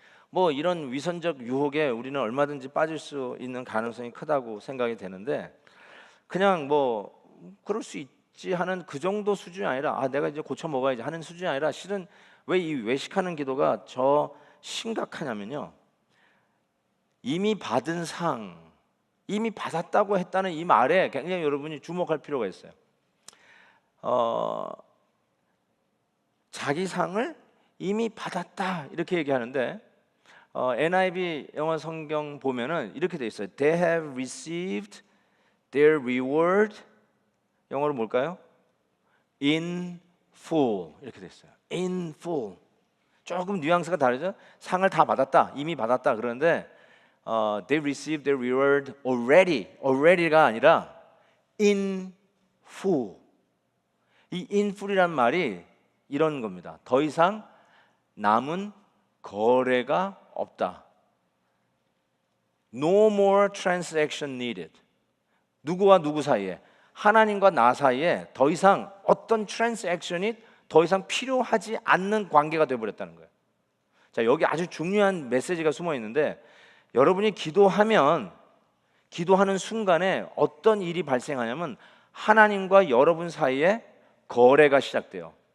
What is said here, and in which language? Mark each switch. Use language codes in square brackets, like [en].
[ko] 뭐 이런 위선적 유혹에 우리는 얼마든지 빠질 수 있는 가능성이 크다고 생각이 되는데, 그냥 뭐 그럴 수 있지 하는 그 정도 수준이 아니라 내가 이제 고쳐 먹어야지 하는 수준이 아니라, 실은 왜 이 외식하는 기도가 저 심각하냐면요, 이미 받은 상, 이미 받았다고 했다는 이 말에 굉장히 여러분이 주목할 필요가 있어요. 자기 상을 이미 받았다 이렇게 얘기하는데, NIV 영어 성경 보면은 이렇게 돼 있어요. [en] They have received their reward. [ko] 영어로 뭘까요? In full 이렇게 돼 있어요. [en] In full. [ko] 조금 뉘앙스가 다르죠? 상을 다 받았다, 이미 받았다 그러는데, [en] they received their reward already. [ko] already가 아니라 [en] in full. [ko] 이 in full이란 말이 이런 겁니다. 더 이상 남은 거래가 없다. [en] No more transaction needed. [ko] 누구와 누구 사이에, 하나님과 나 사이에 더 이상 어떤 트랜스액션이 더 이상 필요하지 않는 관계가 되어버렸다는 거예요. 자, 여기 아주 중요한 메시지가 숨어 있는데, 여러분이 기도하면, 기도하는 순간에 어떤 일이 발생하냐면 하나님과 여러분 사이에 거래가 시작돼요.